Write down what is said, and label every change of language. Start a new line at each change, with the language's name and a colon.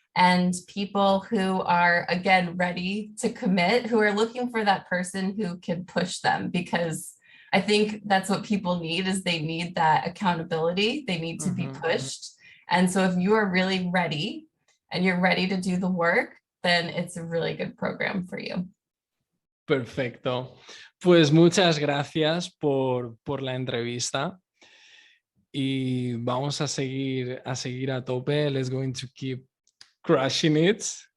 English: and people who are, again, ready to commit, who are looking for that person who can push them, because I think that's what people need, is they need that accountability. They need to be pushed. And so if you are really ready and you're ready to do the work, then it's a really good program for you.
Spanish: Perfecto. Pues muchas gracias por la entrevista. Y vamos a seguir a tope.
English: Let's going to keep crushing it.